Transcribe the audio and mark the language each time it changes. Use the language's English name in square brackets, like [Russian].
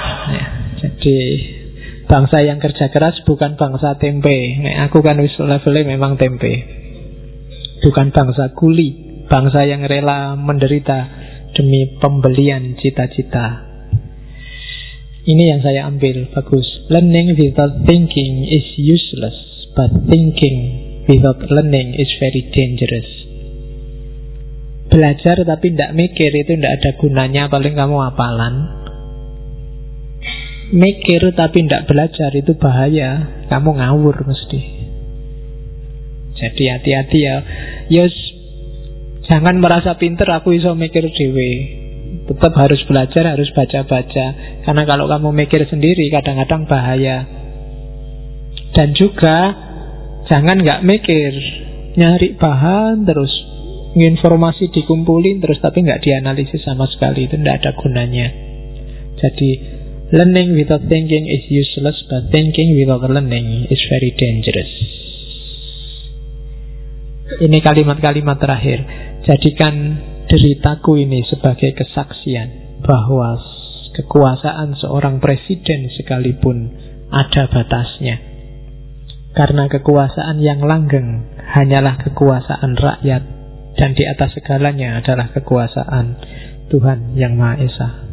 [Indonesian] Ya, jadi bangsa yang kerja keras bukan bangsa tempe. [Javanese] Nek aku kan wis levelnya memang tempe. [Indonesian] Bukan bangsa kuli. Bangsa yang rela menderita demi pembelian cita-cita. Ini yang saya ambil, bagus. [English] Learning without thinking is useless, but thinking without learning is very dangerous. [Indonesian] Belajar tapi tidak mikir itu tidak ada gunanya, paling kamu apalan. Mikir tapi tidak belajar itu bahaya, kamu ngawur mesti. Jadi hati-hati ya. Yus, jangan merasa pinter, [Javanese] aku iso mikir dhewe. [Indonesian] tetap harus belajar, harus baca-baca. Karena kalau kamu mikir sendiri kadang-kadang bahaya. Dan juga jangan gak mikir, nyari bahan terus, informasi dikumpulin terus, tapi gak dianalisis sama sekali. Itu gak ada gunanya. Jadi [English] learning without thinking is useless, but thinking without learning is very dangerous. [Indonesian] Ini kalimat-kalimat terakhir. Jadikan deritaku ini sebagai kesaksian bahwa kekuasaan seorang presiden sekalipun ada batasnya. Karena kekuasaan yang langgeng hanyalah kekuasaan rakyat, dan di atas segalanya adalah kekuasaan Tuhan Yang Maha Esa.